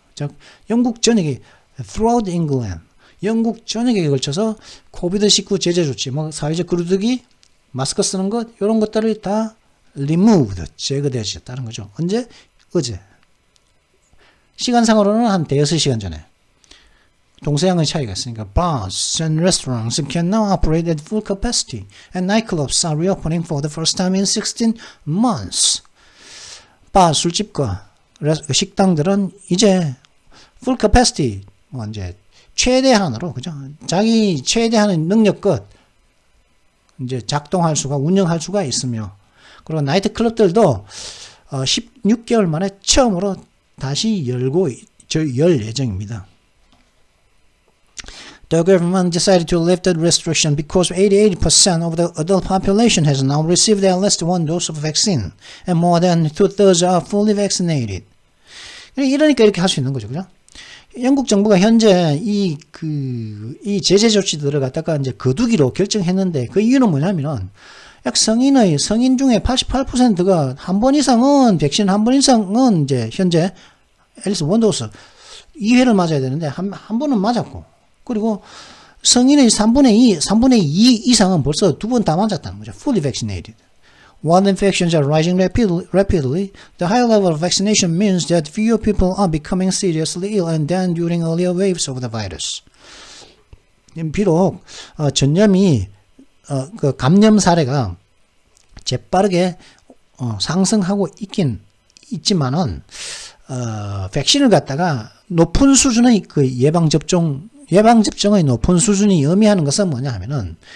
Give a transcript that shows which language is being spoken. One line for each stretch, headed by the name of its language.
Korean: 즉 영국 전역에
English: throughout England,
Korean: 영국 전역에 걸쳐서 코비드19 제재 조치, 뭐 사회적 거리두기, 마스크 쓰는 것, 이런 것들을 다 removed, 제거되어졌다는 거죠. 언제? 어제. 시간상으로는 한 대여섯 시간 전에. 동서양의 차이가 있으니까
English: bars and restaurants can now operate at full capacity and nightclubs are reopening for the first time in 16 months.
Korean: 바, 술집과 식당들은 이제 full capacity, 뭐 이제 최대한으로, 그죠? 자기 최대한의 능력껏 이제 작동할 수가, 운영할 수가 있으며, 그리고 나이트 클럽들도 16개월 만에 처음으로 다시 열 예정입니다.
English: The government decided to lift the restriction because 88% of the adult population has now received at least one dose of vaccine, and more than 2/3 are fully vaccinated.
Korean: 이러니까 이렇게 할 수 있는 거죠, 그죠? 영국 정부가 현재 이 제재 조치들을 갖다가 이제 거두기로 결정했는데, 그 이유는 뭐냐면은, 약 성인 중에 88%가 한 번 이상은, 백신 한 번 이상은 이제 현재 앨리스 원도스 2회를 맞아야 되는데, 한 번은 맞았고, 그리고 성인의 3분의 2 이상은 벌써 두 번 다 맞았다는 거죠.
English: Fully vaccinated. While infections are rising rapidly, the high level of vaccination means that fewer people are becoming seriously ill and than during earlier waves of the virus.
Korean: 비록 전염이 그 감염 사례가 재빠르게 상승하고 있긴 있지만은 백신을 갖다가 높은 수준의 그 예방접종의 높은 수준이 의미하는 것은 뭐냐 하면은